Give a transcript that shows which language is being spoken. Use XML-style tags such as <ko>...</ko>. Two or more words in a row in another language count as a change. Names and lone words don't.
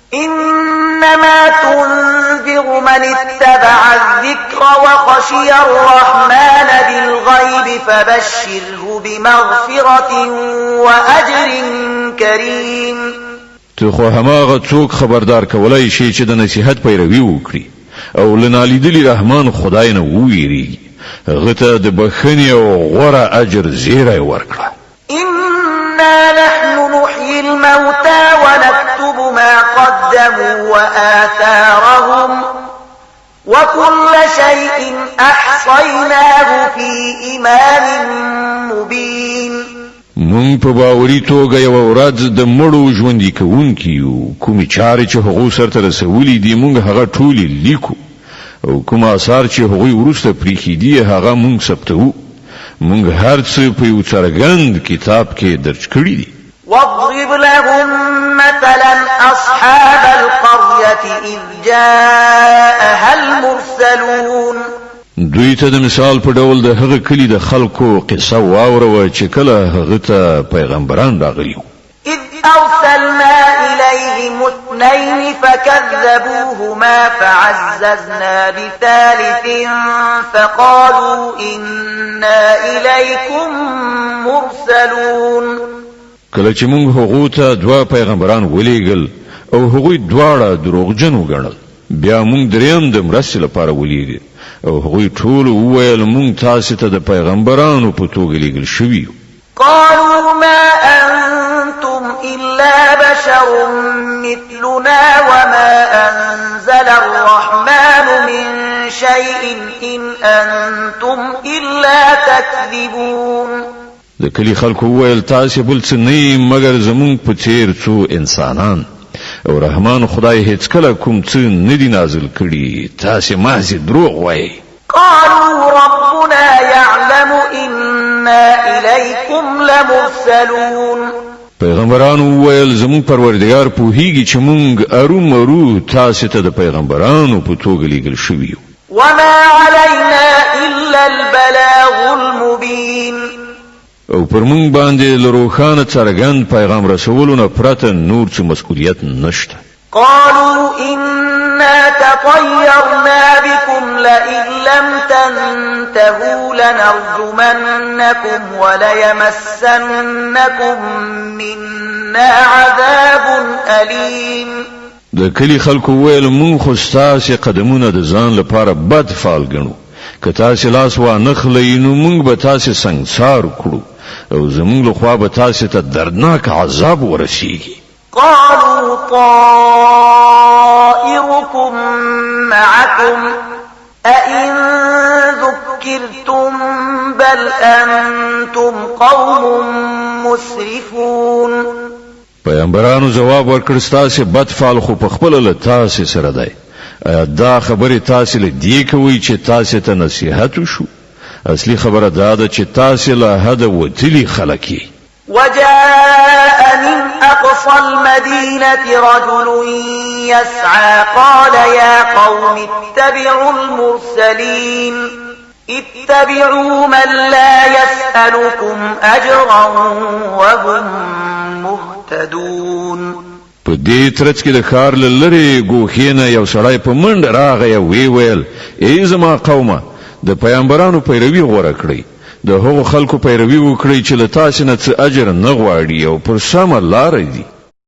<ar>إنما تنذر من اتبع الذكر وخشي الرحمن بالغيب فبشره بمغفرة وأجر كريم</ar> <ps>ته خو هماغه څوک خبردار کولای شي چې د نصیحت پیروي وکړي او لنالیدلی رحمان خدای نه وویریږي هغه ته د بخښنې او غوره اجر زیری ورکړه</ps> <ar>إنا نحن نحيي الموتى ونكتب ما قدموا وآثارهم وكل شيء أحصيناه في إمام مبين</ar> <ps>مونږ په باوري توګه یو ورځ د مړو ژوندي کوونکي یو کومې چارې چې هغو سرته رسولي دي مونږ هغه ټولې لیکو او کوم آثار چې هغوی وروسته پریښي دي هغه مونږ ثبتوو مونږ هر څه په یو څرګند کتاب کې درج کړي دي</ps> <ar>واضرب لهم مثلا أصحاب القرية إذ جاءها المرسلون</ar> <ps>دوی ته د مثال په ډول د هغه کلی د خلکو قصه واوروه چې کله هغه ته پیغمبران راغلي</ps> <ar>إذ أرسلنا إليهم اثنين فكذبوهما فعززنا بثالث فقالوا إنا إليكم مرسلون</ar> <ps>کله چې موږ هغو ته دوه پیغمبران ولېږل او هغوی دواړه دروغجن وګڼل بیا موږ دریم د مرستې لپاره ولېږل او هغوی ټول وویل موږ تاسو ته د پیغمبرانو په توګه لېږل شوي</ps> <ar>قالوا ما أنتم إلا بشر مثلنا وما أنزل الرحمن من شيء إن أنتم إلا تكذبون</ar> <ps>د کلی خلکو وویل تاسو بل څه نه مګر زمونږ په څیر څو انسانان او رحمان خدای هیڅ کله کوم څه نه دی نازل کړي تاسو محض دروغ وایي</ps> <ar>قالوا ربنا يعلم إنا إليكم لمرسلون</ar> <ps>پیغمبرانو وویل زمونږ پروردگار پوهیږي چې مونږ ارومرو تاسو ته د پیغمبرانو په توګه لېږل شوي یو</ps> <ar>وما علينا إلا البلاغ المبين</ar> <ps>او پر مونږ باندې له روښانه څرګند پیغام رسولو نه پرته نور څه مسؤلیت نشته</ps> <ar>قالوا إنا تطيرنا بكم لئن لم تنتهوا لنرجمنكم وليمسنكم منا عذاب أليم</ar> <ps>د کلی خلکو ویل مونږ خو ستاسې قدمونه د ځان لپاره بد فعال ګڼو که تاسې لاس وانخلئ نو مونږ به تاسې سنګسار کړو او زمونږ لخوا به تاسې ته دردناک عذاب ورسیږي</ps> <ar>قالوا طائركم معكم أئن ذكرتم بل أنتم قوم مسرفون.</ar> <ps>پیغمبرانو جواب ورکړ ستاسو بد فعل خو په خپل له تاسو سره دی. دا خبره تاسو له دی کوي چې تاسو ته نصيحت وشو. اصلي خبره دا ده چې تاسو له حد وتلی خلکی.</ps> <ar>وجاء من أقصى المدينة رجل يسعى قال يا قوم اتبعوا المرسلين اتبعوا من لا يسألكم أجرا وهم مهتدون.</ar> <ps>په دې ترڅ کې د خار لری ګوخینه یو سړی په منډه راغی وی ویل ای زما قومه د پیغمبرانو پیروي غوړه کړی. د هغو خلکو پیروي وکړي چې له تاسو نه څه اجر نه غواړي او پر سمه لار دي.</ps>